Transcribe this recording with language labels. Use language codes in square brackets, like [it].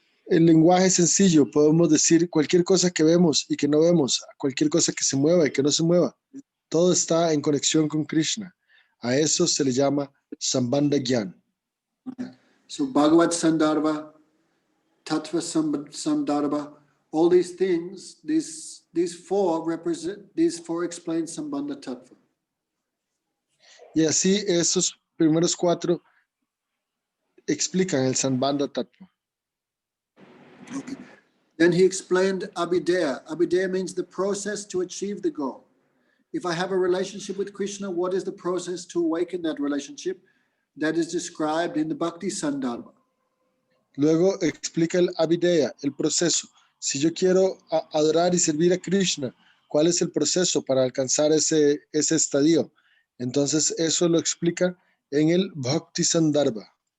[es] En lenguaje sencillo podemos decir cualquier cosa que vemos y que no vemos, cualquier cosa que se mueva y que no se mueva. Todo está en conexión con Krishna. A eso se le llama Sambandha Gyan. [en] So Bhagavad Sandarbha, Tattva Sandarbha, all these things, these four explain Sambandha Tattva. [es] Y así esos primeros 4 explican el Sambandha Tattva. [en] Okay. Then he explained Abhideya. Abhideya means the process to achieve the goal. If I have a relationship with Krishna, what is the process to awaken that relationship? That is described in the Bhakti Sandarbha. [es] Luego explica el Abhideya, el proceso. Si yo quiero adorar y servir a Krishna, ¿cuál es el proceso para alcanzar ese estadio? Entonces eso lo explica en el Bhakti Sandarbha.